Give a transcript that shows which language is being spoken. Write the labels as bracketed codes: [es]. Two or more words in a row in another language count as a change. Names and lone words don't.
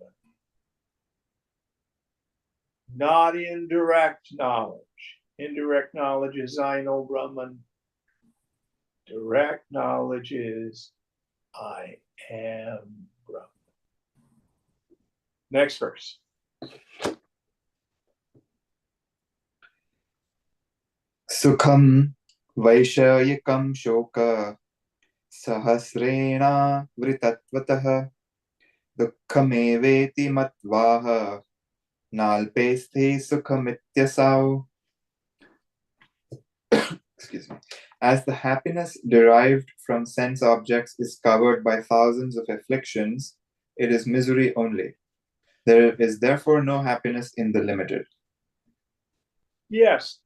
[en] Not indirect knowledge. Indirect knowledge is I know Brahman. Direct knowledge is I am Brahman. Next verse. [sa] Sukham Vaishayikam Shoka Sahasrena Vritatvatah Dukkhameveti Matvaha Nalpesthi Sukhamityasau. [en] Excuse me. As the happiness derived from sense objects is covered by thousands of afflictions, it is misery only. There is therefore no happiness in the limited. Yes.